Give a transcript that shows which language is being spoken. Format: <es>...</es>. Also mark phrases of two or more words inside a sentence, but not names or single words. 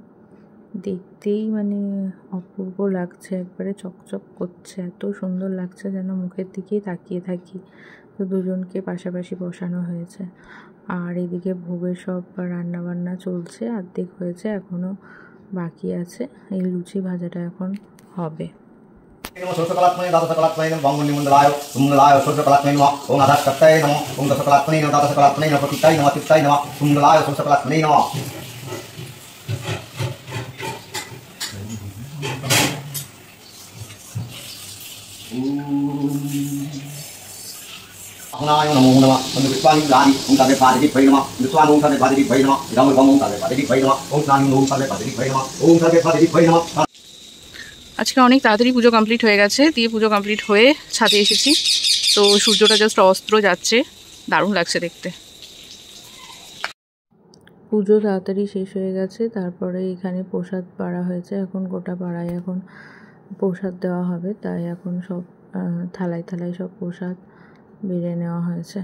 <bn>দেখতেই মানে অপূর্ব লাগছে, একবারে চকচক করছে, এত সুন্দর লাগছে যেন মুখের দিকেই তাকিয়ে থাকি। তো দুজনকে পাশাপাশি বসানো হয়েছে। আর এদিকে ভোগের সব রান্নাবান্না চলছে, অর্ধেক হয়েছে, এখনও বাকি আছে। এই লুচি ভাজাটা এখন হবে।</bn> <sa>षोडशकलात्मने द्वादशकलात्मने नमः बंगुनिमंडलाय सुमंगलाय षोडशकलात्मने नमः ओम आधारकर्ताय नमः ओम दशकलात्मने नमः द्वादशकलात्मने नमः प्रतीकाय नमः तीर्थाय नमः सुमंगलाय षोडशकलात्मने नमः ओम नमो नमः ओम विश्वानि गानि ओम तवे पादि भै नमः विश्वानि ओम तवे पादि भै नमः राम ओम तवे पादि भै नमः ओम नानि ओम तवे पादि भै नमः ओम तवे पादि भै नमः।</sa> <bn>আজকে অনেক তাড়াতাড়ি পুজো কমপ্লিট হয়ে গেছে। দিয়ে পুজো কমপ্লিট হয়ে ছাদে এসেছি। তো সূর্যটা জাস্ট অস্ত্র যাচ্ছে, দারুণ লাগছে দেখতে। পুজো তাড়াতাড়ি শেষ হয়ে গেছে, তারপরে এখানে প্রসাদ পাড়া হয়েছে। এখন গোটা পাড়ায় এখন প্রসাদ দেওয়া হবে, তাই এখন সব থালায় থালায় সব প্রসাদ বেড়ে নেওয়া হয়েছে।</bn>